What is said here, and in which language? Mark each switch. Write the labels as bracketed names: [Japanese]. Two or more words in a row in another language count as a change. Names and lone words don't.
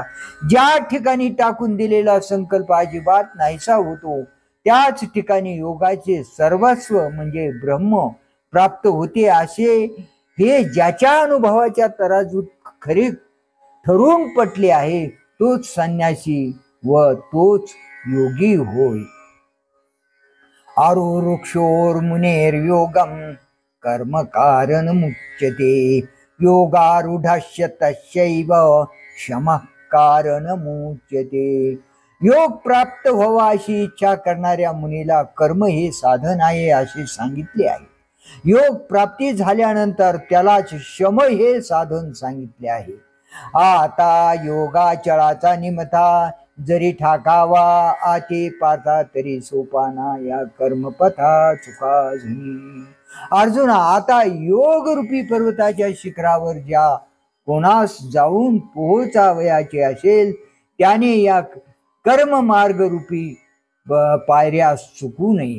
[Marathi] ज्या ठिकाणी टाकून दिलेला संकल्प अजिबात नाहीसा होतो त्याच ठिकाणी योगाचे सर्वस्व म्हणजे ब्रह्म प्राप्त होते. असे हे ज्याच्या अनुभवाच्या तराजूत खरे ठरून पटले आहे तोच संन्यासी व तोच योगी होय. [Sanskrit] आरुरुक्षोर मुनेर योगम कर्म कारण मुच्यते, योगारूढस्य तस्यैव क्षम कारण मुच्यते. [Marathi] योग प्राप्त व्हावा अशी इच्छा करणाऱ्या मुनीला कर्म हे साधन आहे असे सांगितले आहे. योग प्राप्ती झाल्यानंतर त्यालाच शम हे साधन सांगितले आहे. आता योगाचळाचा निमता, जरी ठाकावा आते पाता, तरी सोपाना या कर्मपथा चुका झनी. अर्जुना, आता योग रूपी पर्वताच्या शिखरावर ज्या कोणास जाऊन पोहोचावयाचे असेल त्याने या कर्म मार्ग रूपी पायऱ्या चुकू नये.